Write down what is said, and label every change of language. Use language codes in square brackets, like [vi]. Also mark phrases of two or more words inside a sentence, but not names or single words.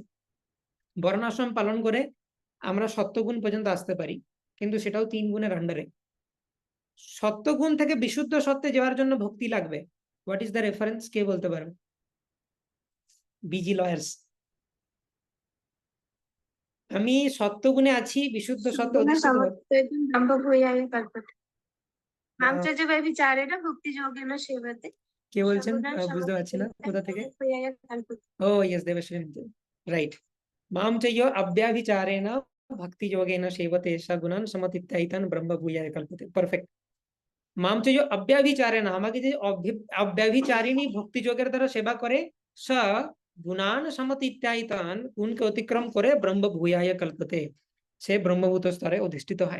[bn] বর্ণাশ্রম পালন করে আমরা সত্যগুণ পর্যন্ত আসতে পারি, কিন্তু সেটাও 3 গুণের আন্ডারে। সত্যগুণ থেকে বিশুদ্ধ সত্যে যাওয়ার জন্য ভক্তি লাগবে। [en] What is the reference, [bn] কে বলতে পারবে? [en] BG lawyers. [bn] আমি সত্যগুণে আছি, বিশুদ্ধ সত্য অধিষ্ঠিত [sa] मामचर्य व्यभिचारेण भक्ति योगेन सेवते [bn] কে বলছেন? [sa] सगुणान् [bn] বুঝতে পারছি না, কোথা থেকে? [sa] समतीत्यैतान् कल्पते। [en] Oh yes, [bn] দেবশ্রী, রাইট। [sa] মাম চৈয় অব্যাভিচারেণ ভক্তি যোগেন সেবতে সগুণান সমতিত্যাইতান ব্রহ্ম ভূয়ায় কল্পতে। [bn] পারফেক্ট। [sa] মাম চৈয় অব্যাভিচারেণ, [bn] আমাকে যে অব্যাভিচারিণী ভক্তি যোগের দ্বারা সেবা করে, [sa] স গুণান সমতিত্যাইতান, [bn] গুণকে অতিক্রম করে [sa] ব্রহ্ম ভূয়ায় কল্পতে, [bn] সে ব্রহ্মভূত স্তরে অধিষ্ঠিত হয়।